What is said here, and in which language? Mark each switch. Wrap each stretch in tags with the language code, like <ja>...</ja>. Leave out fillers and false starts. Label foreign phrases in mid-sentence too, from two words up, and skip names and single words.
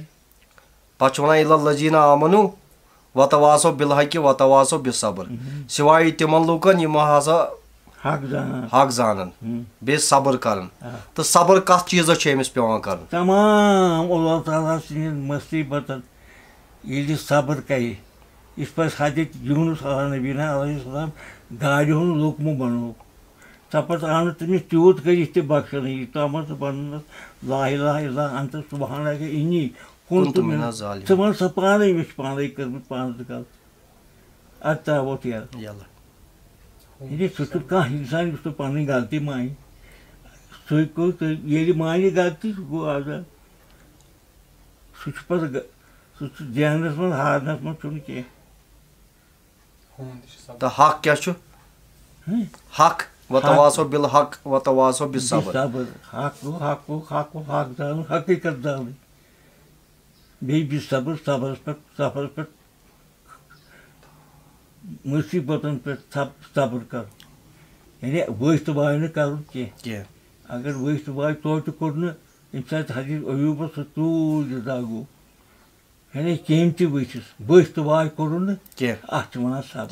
<ks>پتہٕ چھُ وَنان</ks> <ar>اِلَل لذیٖنَ آمَنوٗ وَتَواسو بِالحقِ وَتَواسو بِصبر</ar> <ks>سِوایہِ تِمن لُکن یِمو ہسا حق زانن بیٚیہِ صبر کران تہٕ صبر کتھ چیٖزس چھُ أمِس پیٚوان کرُن تمام اللہ تعالیٰ سٕنٛدٮ۪ن مُصیٖبتن ییٚلہِ صبر کرِ یِتھ پٲٹھۍ حضرت یوٗنُس</ks> <ar>علیٰ نبیٖنہ علیہ السلام</ar> <ks>گاڈِ ہُنٛد لوٚکمہٕ بنوو ژۄپتہٕ آو نہٕ تٔمِس تیوٗت کٔرِتھ تہِ بخشنہٕ یوٗتامَتھ ژٕ وَننَس</ks> <ar>لا الہ الا انتَ سُبحانَکَ اِنی کُنتُ مِنَ</ar> <ks>ژٕ وَن سا پانے مےٚ چھِ پانے کٔرمٕژ پانہٕ تہِ غلطی اَدٕ ترٛاووتھ یلہٕ یعنی سُہ چھُ کانٛہہ اِنسان یُس نہٕ پنٕنۍ غلطی مانہِ سُے گوٚو ییٚلہِ مانہِ غلطی سُہ گوٚو آزاد سُہ چھُ پتہٕ سُہ چھُ زیننس منٛز ہارنس منٛز چھُنہٕ کینٛہہ تہٕ حق کیٛاہ چھُ حق</ks> <ar>وَتَواسو بِالحق وَتَواسو بِصبر</ar> <ks>حق گوٚو حق گوٚو حق گوٚو حق زانُن حقیٖقت زانٕنۍ بیٚیہِ بِصبر صبرس پٮ۪ٹھ مُصیٖبتن پٮ۪ٹھ صبر کرُن یعنی ؤسۍ تہٕ واے نہٕ کرُن کینٛہہ اگر ؤسۍ تہٕ واے توتہِ کوٚر نہٕ ییٚمہِ ساتہٕ حضرت ایوٗبس سُہ تیوٗت یہِ گوٚو یعنی کیٚمۍ تہِ ؤسِس ؤسۍ تہٕ واے کوٚرُن نہٕ کینٛہہ اَتھ چھِ وَنان</ks>